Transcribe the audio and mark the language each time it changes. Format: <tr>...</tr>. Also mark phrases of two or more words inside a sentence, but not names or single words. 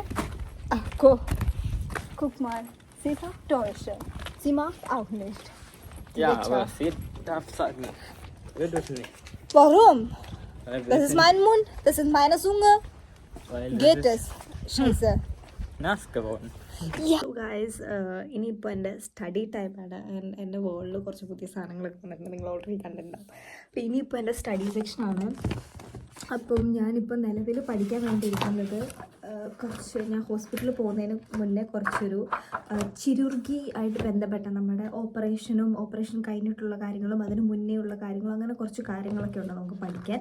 <de>Ach, guck mal. Sie sagt Deutsche. Sie mag auch nicht. Ja, aber sie darf sagen. Wird es nicht. Warum? Das ist mein Mund, das ist meine Zunge. Geht es? Scheiße. Nass geworden.</de> <en>Yeah. So guys,</en> <ml>ഇനിയിപ്പോൾ എൻ്റെ</ml> <en>study timeആണ്.</en> <ml>എൻ്റെ വേൾഡിൽ കുറച്ച് പുതിയ സാധനങ്ങളൊക്കെ വന്നിട്ടുണ്ട്, നിങ്ങൾ ഓൾറെഡി കണ്ടിട്ടുണ്ടാവും. അപ്പോൾ ഇനിയിപ്പോൾ എൻ്റെ</ml> <en>study sectionആണ്.</en> <ml>അപ്പം ഞാനിപ്പോൾ നിലവിൽ പഠിക്കാൻ വേണ്ടിയിരിക്കുന്നത് കുറച്ച് ഞാൻ ഹോസ്പിറ്റലിൽ പോകുന്നതിന് മുന്നേ കുറച്ചൊരു ചിരുർഗി ആയിട്ട് ബന്ധപ്പെട്ട നമ്മുടെ ഓപ്പറേഷൻ കഴിഞ്ഞിട്ടുള്ള കാര്യങ്ങളും അതിന് മുന്നേ ഉള്ള കാര്യങ്ങളും അങ്ങനെ കുറച്ച് കാര്യങ്ങളൊക്കെ ഉണ്ട് നമുക്ക് പഠിക്കാൻ.</ml>